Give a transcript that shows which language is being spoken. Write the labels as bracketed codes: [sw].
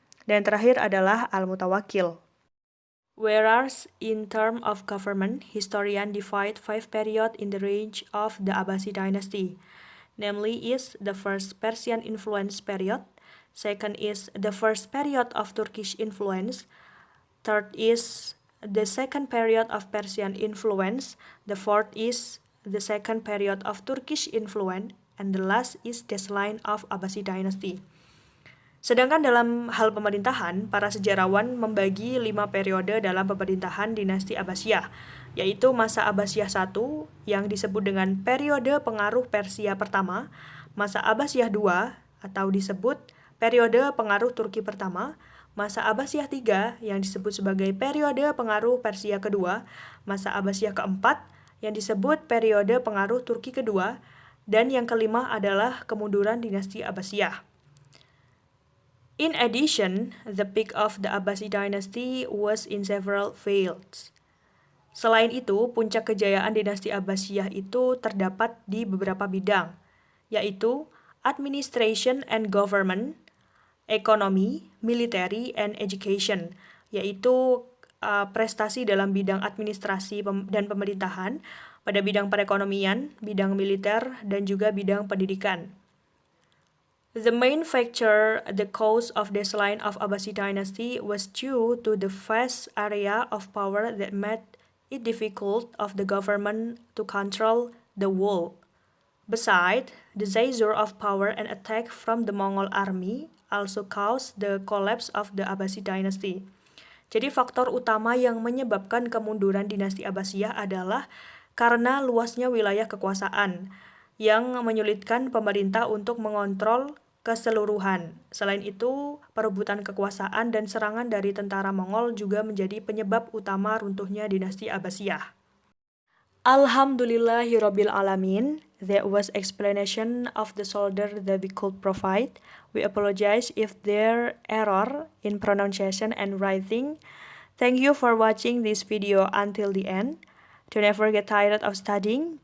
[id] Dan terakhir adalah Al-Mutawakkil. [en] Whereas in terms of government, historians divide 5 periods in the range of the Abbasid dynasty. Namely is the first Persian influence period, second is the first period of Turkish influence, third is the second period of Persian influence, the fourth is the second period of Turkish influence, and the last is the line of Abbasid dynasty. [id] Sedangkan dalam hal pemerintahan, para sejarawan membagi 5 periode dalam pemerintahan dinasti Abbasiyah, yaitu masa Abbasiyah I yang disebut dengan periode pengaruh Persia pertama, masa Abbasiyah II atau disebut periode pengaruh Turki pertama, masa Abbasiyah III yang disebut sebagai periode pengaruh Persia kedua, masa Abbasiyah keempat yang disebut periode pengaruh Turki kedua, dan yang kelima adalah kemunduran dinasti Abbasiyah. [en] In addition, the peak of the Abbasid dynasty was in several fields. [id] Selain itu, puncak kejayaan dinasti Abbasiyah itu terdapat di beberapa bidang, yaitu [en] administration and government, economy, military, and education, [id] yaitu prestasi dalam bidang administrasi dan pemerintahan, pada bidang perekonomian, bidang militer, dan juga bidang pendidikan. [en] The main factor, the cause of decline of Abbasid dynasty was due to the vast area of power that made it difficult of the government to control the whole. Besides, the seizure of power and attack from the Mongol army also caused the collapse of the Abbasid dynasty. [id] Jadi faktor utama yang menyebabkan kemunduran dinasti Abbasiyah adalah karena luasnya wilayah kekuasaan yang menyulitkan pemerintah untuk mengontrol keseluruhan. Selain itu, perebutan kekuasaan dan serangan dari tentara Mongol juga menjadi penyebab utama runtuhnya dinasti Abbasiyah. [ar] Alhamdulillahirabbil alamin. [en] That was explanation of the soldier that we could provide. We apologize if there error in pronunciation and writing. Thank you for watching this video until the end. Don't ever get tired of studying.